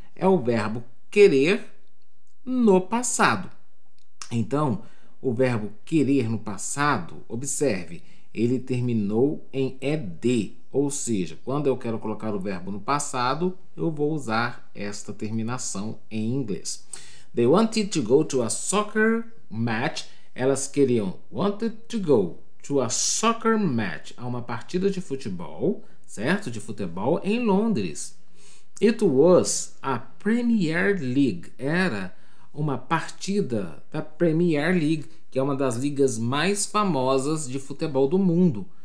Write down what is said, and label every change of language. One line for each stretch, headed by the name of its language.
Portuguese: É o verbo querer no passado. Então, o verbo querer no passado, observe, ele terminou em ed, ou seja, quando eu quero colocar o verbo no passado, eu vou usar esta terminação em inglês.
English: They wanted to go to a soccer match.
Portuguese: Elas queriam,
English: wanted to go to a soccer match,
Portuguese: a uma partida de futebol, certo? De futebol em Londres.
English: It was a Premier League.
Portuguese: Era uma partida da Premier League, que é uma das ligas mais famosas de futebol do mundo.